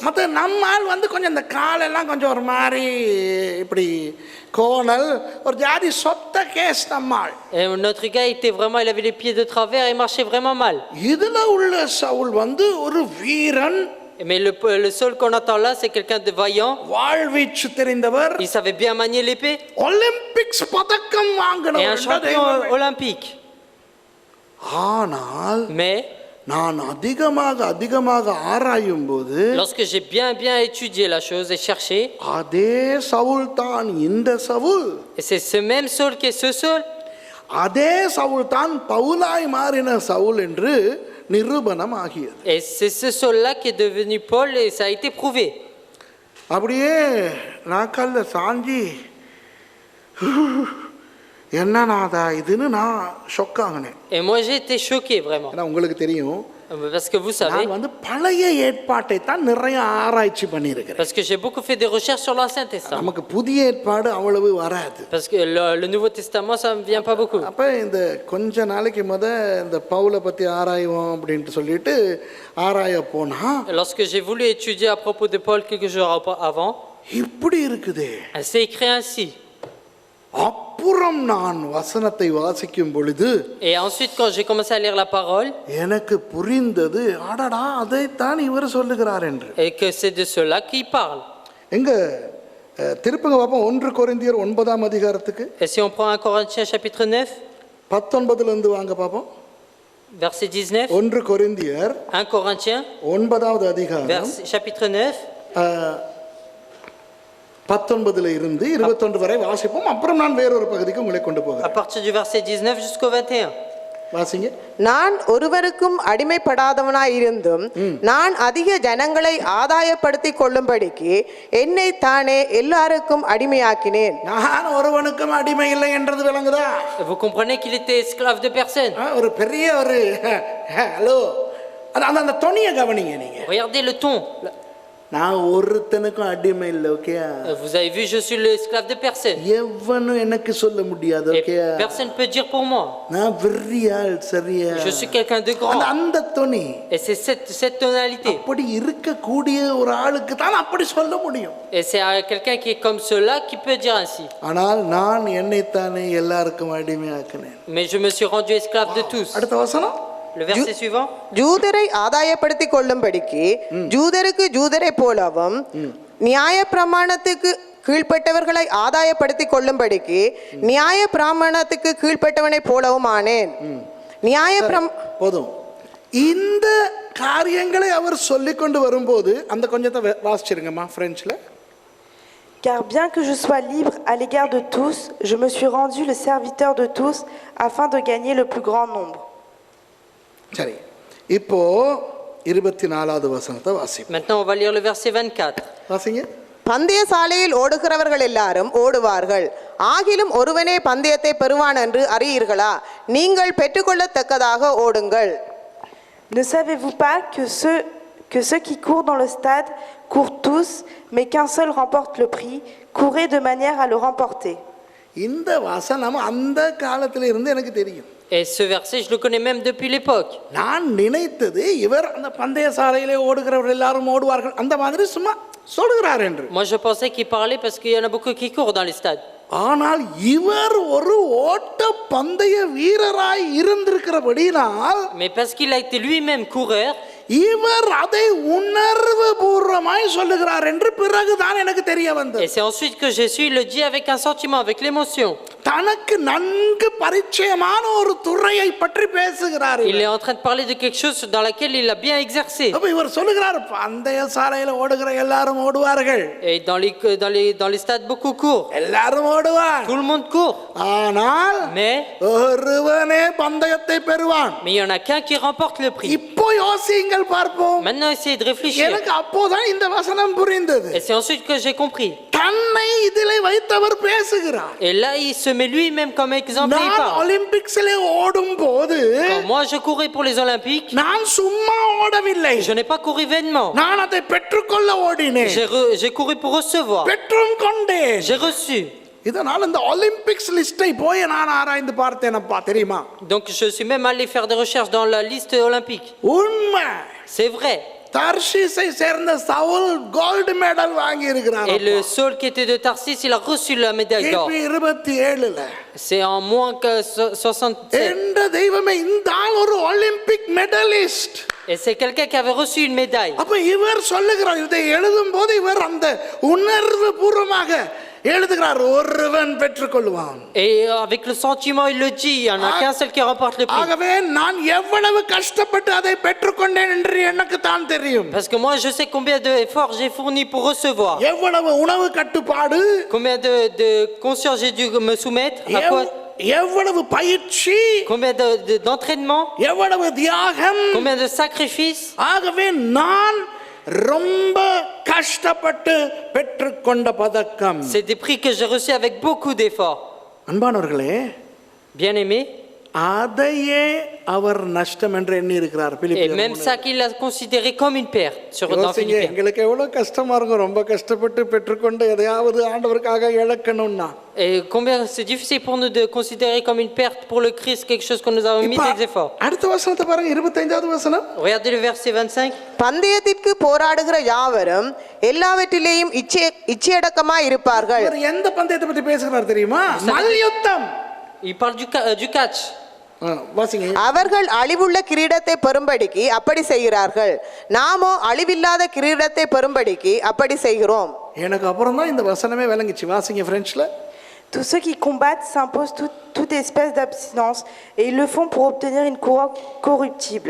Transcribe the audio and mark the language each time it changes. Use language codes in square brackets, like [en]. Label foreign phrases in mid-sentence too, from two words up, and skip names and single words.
[ta] மத்த நம்ம ஆள் வந்து கொஞ்சம் இந்த காலெல்லாம் கொஞ்சம் ஒரு மாதிரி இப்படி கோணல், ஒரு ஜாதி சொத்த கேஸ் நம்ம ஆள். [fr] Et notre gars était vraiment, il avait les pieds de travers et marchait vraiment mal. [ta] இதுல உள்ள சவுல் வந்து ஒரு வீரன். [fr] Mais le seul qu'on entend là, c'est quelqu'un de vaillant. [ta] வாழ்வீச்சு தெரிந்தவர். [fr] Il savait bien manier l'épée. [ta] ஒலிம்பிக்ஸ் பதக்கம் [fr] Et un [ta] வாங்கினவர். [fr] champion olympique. [ta] ஆனால் [fr] Mais [ta] நான் அதிகமாக ஆராயும் போது, [fr] lorsque j'ai bien étudié la chose et cherché, [ta] அதே சவுல் தான் இந்த சவுல். [fr] et c'est ce même Saul qui est ce Saul, [ta] அதே சவுல் தான் பவுலாய் மாறின சவுல் என்று நிரூபணம் ஆகியது. [fr] Et c'est ce sol-là qui est devenu Paul et ça a été prouvé. [ta] அப்படியே நாக்கால சாஞ்சி என்னன்னாதா இதுன்னு நான் ஷொக் ஆகினேன். [fr] Et moi j'ai été choqué vraiment. [ta] ஏன்னா உங்களுக்கு தெரியும், [fr] Parce que vous savez, [ta] நான் வந்து பழைய ஏற்பாட்டை தான் நிறைய ஆராய்ச்சி பண்ணியிருக்கிறேன். [fr] parce que j'ai beaucoup fait des recherches sur l'Ancien Testament. [ta] நமக்கு புதிய ஏற்பாடு அவ்வளவு வராது. [fr] Parce que le Nouveau Testament, ça ne me vient pas beaucoup. [ta] அப்போ இந்த கொஞ்ச நாளைக்கு இந்த பவுலை பற்றி ஆராய்வோம் அப்படின்ட்டு சொல்லிட்டு ஆராய போனா [fr] Lorsque j'ai voulu étudier à propos de Paul quelques jours avant, [ta] இப்படி இருக்குது. [fr] c'est écrit ainsi. [ta] அப்புறம் நான் வசனத்தை வாசிக்கும் பொழுது [fr] Et ensuite, quand j'ai commencé à lire la parole, [ta] எனக்கு புரிந்தது, அடடா அதைத்தான் இவர் சொல்லுகிறார் என்று. [fr] et que c'est de cela qu'il parle. [ta] எங்க திருப்பங்க பார்ப்போம் 1 கொரிந்தியர் 9ஆம் அதிகாரத்துக்கு [fr] Et si on prend 1 Corinthiens chapitre 9, [ta] 19 இருந்து வாங்க பார்ப்போம். [fr] verset 19, [ta] 1 கொரிந்தியர் [fr] 1 Corinthiens, [ta] 9ஆவது அதிகாரம் [fr] chapitre 9, [ta] 19 இருந்து 21 வரை வாசிப்போம். அப்புறம் நான் வேறொரு பகுதிக்கு உங்களை கொண்டு [fr] à [ta] போகிறேன். [fr] partir du verset 19 jusqu'au 21. [ta] வாசிங்க. நான் ஒருவருக்கும் அடிமைப்படாதவனாய் இருந்தும் நான் அதிக ஜனங்களை ஆதாயப்படுத்திக் கொள்ளும்படிக்கு என்னை தானே எல்லாருக்கும் அடிமையாக்கினேன். நான் ஒருவனுக்கும் அடிமை இல்லை என்றது விளங்குதா? [fr] Vous comprenez qu'il était esclave de personne. [ta] ஒரு பெரிய ஒரு ஹலோ அந்த தொனியை கவனிங்க நீங்க. [fr] Regardez le ton. [ta] நான் ஒருத்தனுக்கும் அடிமை இல்லை. ஓகே, [fr] Vous avez vu, je suis l'esclave de personne. [ta] எவனும் எனக்கு சொல்ல முடியாது. [fr] Et [ta] ஓகே, [fr] personne ne peut dire pour moi. [ta] நான் வெறியாள். சரியா? [fr] Je suis quelqu'un de grand. [ta] அந்த தொனி [fr] Et c'est cette tonalité. [ta] அப்படி இருக்கக்கூடிய ஒரு ஆளுக்கு தான் அப்படி சொல்ல முடியும். [fr] Et c'est à quelqu'un qui est comme cela qui peut dire ainsi. [ta] ஆனால் நான் என்னைத்தானே எல்லாருக்கும் அடிமையாக்கினேன். [fr] Mais je me suis rendu esclave de tous. [ta] அடுத்த வசனம். [fr] Le verset suivant. [ta] ஜூதரை ஆதாயப்படுத்திக் கொள்ளும்படிக்கு ஜூதருக்கு ஜூதரை போலவும் நியாய பிரமாணத்துக்கு கீழ்ப்பட்டவர்களை ஆதாயப்படுத்திக் கொள்ளும்படிக்கு நியாய பிரமாணத்துக்கு கீழ்ப்பட்டவனை போலவும் ஆனேன். போதும். இந்த காரியங்களை அவர் சொல்லிக் கொண்டு வரும்போது அந்த கொஞ்சத்தை வாசிச்சிருங்கம்மா பிரெஞ்சில். [fr] Car bien que je sois libre à l'égard de tous, je me suis rendu le serviteur de tous afin de gagner le plus grand nombre. [ta] சரி, இப்போ 24வது வசனத்தை வாசிப்போம். [fr] Maintenant on va lire le verset 24. [ta] வாசிங்க. பந்தய சாலையில் ஓடுகிறவர்கள் எல்லாரும் ஓடுவார்கள், ஆகிலும் ஒருவனே பந்தயத்தை பெறுவான் என்று அறியீர்களா? நீங்கள் பெற்றுக்கொள்ளத்தக்கதாக ஓடுங்கள். [fr] Ne savez-vous pas que ceux qui courent dans le stade courent tous, mais qu'un seul remporte le prix? Courez de manière à le remporter. [ta] இந்த வசனம் அந்த காலத்துல இருந்து எனக்கு தெரியும். [fr] Et ce verset, je le connais même depuis l'époque. [ta] நான் நினைத்தது இவர் அந்த பந்தய சாலையிலே ஓடுகிறவர்கள் எல்லாரும் ஓடுவார்கள் அந்த மாதிரி சும்மா சொல்கிறார் என்று. [fr] Moi je pensais qu'il parlait parce qu'il y en a beaucoup qui courent dans les stades. [ta] ஆனால் இவர் ஒரு ஓட்ட பந்தய வீரராய் இருந்திருக்கிறபடினால், [fr] Mais parce qu'il a été lui-même coureur, [ta] இவர் அதை உணர்வு பூர்வமாய் சொல்லுகிறார் என்று பிறகுதான் எனக்கு தெரிய வந்தது. [fr] et c'est ensuite que Jésus le dit avec un sentiment, avec l'émotion. [ta] தனக்கு நன்கு பரிச்சயமான ஒரு துறையை பற்றி பேசுகிறார். [fr] Il est en train de parler de quelque chose dans laquelle il a bien exercé. [ta] அப்ப இவர் சொல்லுகிறார் பந்தய சாலையில ஓடுகிற எல்லாரும் ஓடுவார்கள். [fr] Et dans les stades beaucoup courent. [ta] எல்லாரும் ஓடுவார். [fr] Tout le monde court. [ta] ஆனால் [fr] Mais [ta] ஒருவனே பந்தயத்தை பெறுவான். [fr] il y en a qu'un qui remporte le prix. [ta] இப்போ யோசிங்கள் பார்ப்போம். [fr] Maintenant essayez de réfléchir. [ta] எனக்கு அப்போதான் இந்த வசனம் புரிந்தது. [fr] Et c'est ensuite que j'ai compris. [ta] தன்னை இதிலே வைத்தவர் பேசுகிறார். [fr] Et là il se met lui-même comme exemple et il [ta] நான் [fr] parle. [ta] ஒலிம்பிக்ஸ்ல ஓடும் போது [fr] Quand moi je courais pour les Olympiques, [ta] நான் சும்மா ஓடவில்லை. [fr] je n'ai pas couru vainement. [ta] நான் அதை பெற்றுக்கொள்ள ஓடினேன். [fr] J'ai couru pour recevoir. [ta] பெற்றும் கொண்டேன். [fr] J'ai reçu. [ta] இதனால் இந்த ஒலிம்பிக்ஸ் லிஸ்டை போய் நான் ஆராய்ந்து பார்த்தேனப்பா, தெரியுமா? [fr] Donc je suis même allé faire des recherches dans la liste olympique. [ta] உண்மை. [fr] C'est vrai. [ta] தர்ஷீஸை சேர்ந்த சவுல் [en] gold medal [ta] வாங்கி இருக்கிறார். [fr] Et le Saul qui était de Tarsis, il a reçu la médaille d'or. [ta] 27ல. [fr] C'est en moins que 67. [ta] என்ற தெய்வமே, இந்த ஆள் ஒரு ஒலிம்பிக் மெடலிஸ்ட். [fr] Et c'est quelqu'un qui avait reçu une médaille. [ta] அப்ப இவர் சொல்லுகிறார், இதை எழுதும் போது இவர் அந்த உணர்வு பூர்வமாக எழுதுகிறார், ஒருவன் பெற்றுக்கொள்வான். [fr] Et avec le sentiment, il le dit, il n'y en a qu'un seul qui remporte le prix. [ta] ஆகவே நான் எவ்வளவு கஷ்டப்பட்டு அதை பெற்றுக்கொண்டேன் என்று எனக்கு தான் தெரியும். [fr] Parce que moi, je sais combien d'efforts j'ai fourni pour recevoir. [ta] எவ்வளவு உணவு கட்டுப்பாடு, [fr] Combien de conscience j'ai dû me soumettre. À quoi [ta] எவ்வளவு பயிற்சி, [fr] combien d'entraînement, [ta] எவ்வளவு தியாகம். [fr] combien de sacrifices. [ta] ஆகவே நான் ரொம்ப கஷ்டப்பட்டு பெற்றுக்கொண்ட பதக்கம். [fr] C'est des prix que j'ai reçus avec beaucoup d'efforts. [ta] அன்பானவர்களே, [fr] Bien-aimés, [ta] அதையே அவர் நஷ்டம் என்று எண்ணி இருக்கிறார். [fr] et même ça qu'il a considéré comme une perte dans Philippiens. [ta] எங்களுக்கு எவ்வளவு கஷ்டமா இருக்கும், ரொம்ப கஷ்டப்பட்டு பெற்றுக்கொண்டு எதையாவது ஆண்டவருக்காக இழக்கணும்னா. [fr] Et combien c'est difficile pour nous de considérer comme une perte pour le Christ quelque chose que nous avons mis des efforts. [ta] அடுத்த வசனத்தை பாருங்க, 25வது வசனம். [fr] Regardez le verset 25. [ta] பந்தயத்திற்கு போராடுகிற யாவரும் எல்லாவற்றிலேயும் இச்சையடக்கமாய் இருப்பார்கள். இவர் எந்த பந்தயத்தை பத்தி பேசுகிறார் தெரியுமா? மல்யுத்தம். [fr] Il parle du catch. [ta] வாசிங்க. அவர்கள் அழிவுள்ள கிரீடத்தை பெறும்படிக்கு அப்படி செய்கிறார்கள், நாமோ அழிவில்லாத கிரீடத்தை பெறும்படிக்கு அப்படி செய்கிறோம். எனக்கு அப்புறம் தான் இந்த வசனமே விளங்குச்சு. வாசிங்க பிரெஞ்ச்ல. [fr] Tous ceux qui combattent s'imposent toute espèce d'abstinence et ils le font pour obtenir une couronne corruptible.